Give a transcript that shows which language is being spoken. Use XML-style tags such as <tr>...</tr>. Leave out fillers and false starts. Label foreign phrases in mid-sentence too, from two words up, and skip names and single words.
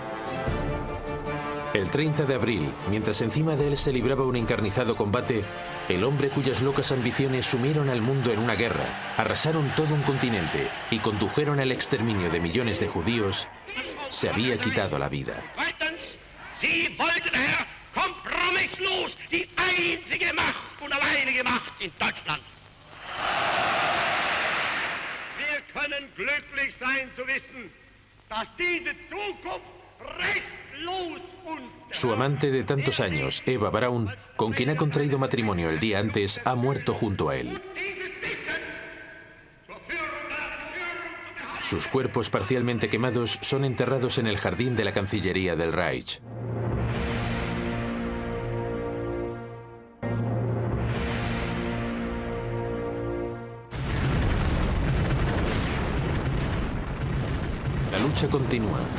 <es>El 30 de abril, mientras encima de él se libraba un encarnizado combate, el hombre cuyas locas ambiciones sumieron al mundo en una guerra, arrasaron todo un continente y condujeron al exterminio de millones de judíos, se había quitado la vida.</es> <de>Sie wollten, Herr, kompromisslos die einzige Macht und alleinige Macht in Deutschland. Wir können glücklich sein zu wissen, dass diese Zukunft restlos uns gehört.</de> <es>Su amante de tantos años, Eva Braun, con quien ha contraído matrimonio el día antes, ha muerto junto a él. Sus cuerpos parcialmente quemados son enterrados en el jardín de la Cancillería del Reich. La lucha continúa.</es>